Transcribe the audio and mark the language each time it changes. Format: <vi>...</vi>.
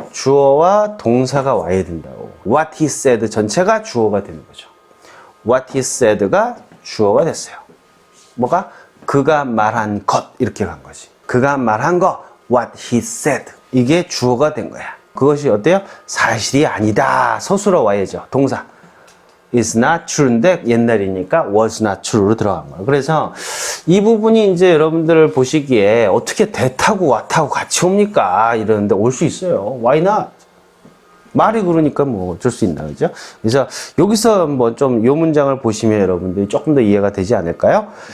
<ko>주어와 동사가 와야 된다고.</ko> <en>What he said</en> <ko>전체가 주어가 되는 거죠.</ko> <en>What he said</en> <ko>가 주어가 됐어요. 뭐가? 그가 말한 것 이렇게 간 거지. 그가 말한 거</ko> <en>What he said</en> <ko>이게 주어가 된 거야. 그것이 어때요? 사실이 아니다. 서술어 와야죠. 동사.</ko> <en>is not true인데</en> <ko>옛날이니까</ko> <en>was not true로</en> <ko>들어간 거예요. 그래서 이 부분이 이제 여러분들 보시기에 어떻게 대타고 what하고 같이 옵니까? 이러는데 올 수 있어요.</ko> <en>Why not?</en> <ko>말이 그러니까 뭐 어쩔 수 있나, 그죠? 그래서 여기서 뭐 좀 요 문장을 보시면 여러분들이 조금 더 이해가 되지 않을까요?</ko>